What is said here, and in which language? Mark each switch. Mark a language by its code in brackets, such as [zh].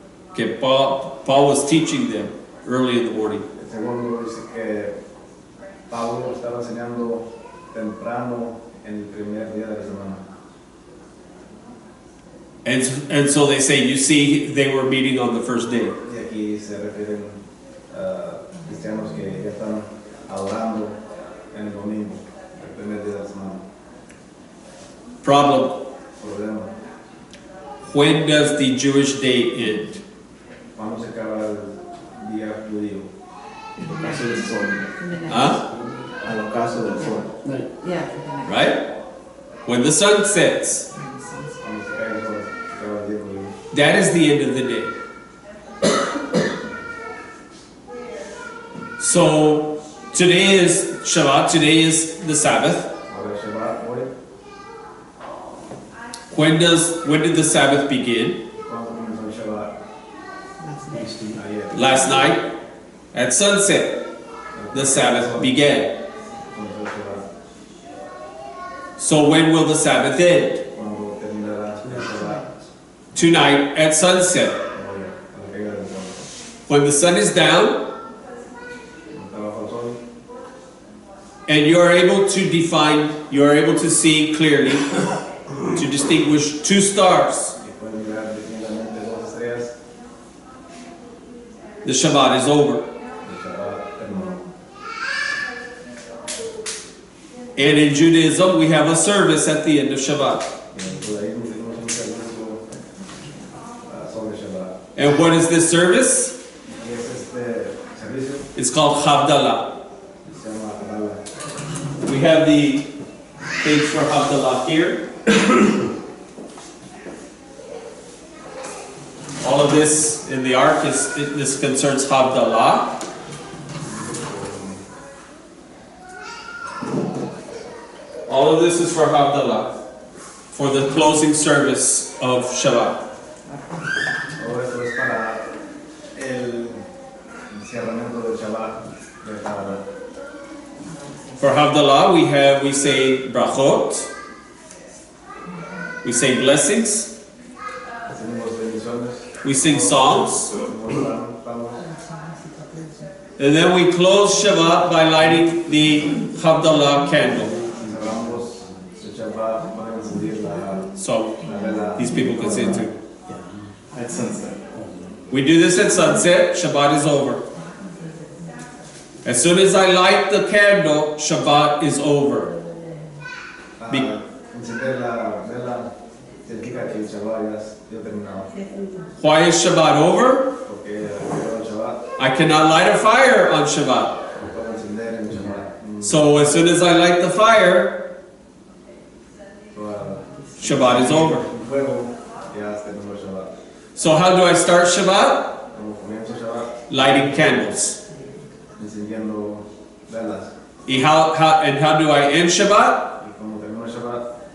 [en] Okay, Paul was teaching them early in the morning. [es] El segundo dice que Pablo estaba enseñando temprano en el primer día de la semana. [en] And so they say, you see, they were meeting on the first day. [es] Y aquí se refieren a cristianos que ya están adorando en el domingo, el primer día de la semana. [en] Problem. [es] Problema. [en] When does the Jewish day end? [es] ¿Cuándo se acaba el día judío? El ocaso del sol. [en] In the night. Huh? [es] Al ocaso del sol. [en] Yeah, for the night. Right? When the sun sets. [es] Cuando se cae el sol, se acaba el día judío. [en] That is the end of the day. So today is Shabbat, today is the Sabbath. [es] Ahora es Shabbat hoy. [en] When did the Sabbath begin? [es] ¿Cuándo comenzó el Shabbat? Ayer. [en] Last night at sunset. The Sabbath began. [es] Comenzó el Shabbat. [en] So when will the Sabbath end? [es] Cuando terminará el Shabbat. [en] Tonight at sunset. [es] Hoy, a la caída del sol. [en] When the sun is down [es] Cuando está bajo el sol. [en] and you're able to define, you're able to see clearly, to distinguish two stars, [es] Y pueden mirar definitivamente dos estrellas. [en] the Shabbat is over. [es] El Shabbat terminó. [en] And in Judaism, we have a service at the end of Shabbat. [es] Y en el judaísmo tenemos un servicio sobre Shabbat. [en] And what is this service? [es] Y es este servicio [en] It's called Havdalah. [es] que se llama Kabbalah. [en] We have the page for Havdalah here. All of this in the ark this concerns Havdalah. All of this is for Havdalah, for the closing service of Shabbat. [es] Todo esto es para el encerramiento del Shabbat de Kabbalah. [en] For Havdalah, we say brachot, we say blessings, [es] Hacemos bendiciones, [en] we sing songs, [es] hacemos salmos, [en] and then we close Shabbat by lighting the Havdalah candle. [es] y cerramos el Shabbat para encender [en] So [es] la vela. [en] these people can see it too. At sunset. We do this at sunset, Shabbat is over. As soon as I light the candle, Shabbat is over. [es] Encender la vela significa que el Shabbat ya terminado. [en] Why is Shabbat over? [es] Porque el Shabbat [en] I cannot light a fire on Shabbat. [es] no puede encender en el Shabbat. [en] So as soon as I light the fire, Shabbat is over. [es] El fuego ya terminó el Shabbat. [en] So how do I start Shabbat? [es] Como comienza el Shabbat, [en] Lighting candles. [es] encendiendo velas. [en] And how do I end Shabbat? [es] Y como terminó el Shabbat,